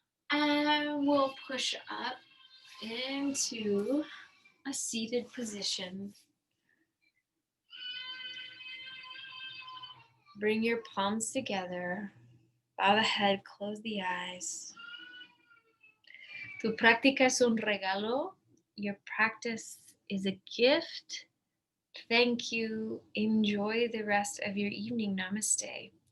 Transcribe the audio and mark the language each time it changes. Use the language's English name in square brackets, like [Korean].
[English] And we'll push up into a seated position. Bring your palms together. Bow the head, close the eyes. [Spanish] Tu práctica es un regalo. [English] Your practice is a gift. Thank you. Enjoy the rest of your evening. Namaste.